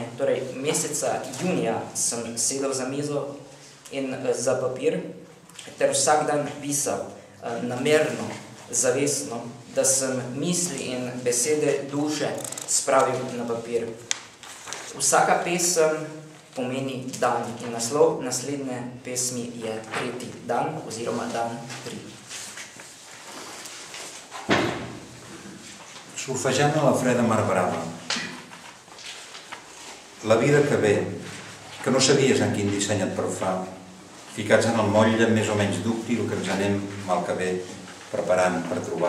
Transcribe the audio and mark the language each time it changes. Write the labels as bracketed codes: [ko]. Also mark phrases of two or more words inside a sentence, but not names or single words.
[sl] Torej, meseca junija sem sedel za mizo in za papir ter vsak dan pisal, namerno, zavestno, da sem misli in besede duše spravil na papir. Vsaka pesem pomeni dan in naslov naslednje pesmi je 3. dan oziroma dan 3. [ca] Surfejant a la freda mar brava. La vida que ve, que no sabies en quin disseny et perfà, ficats en el motlle més o menys dúctil que ens anem mal que ve preparant per trobar.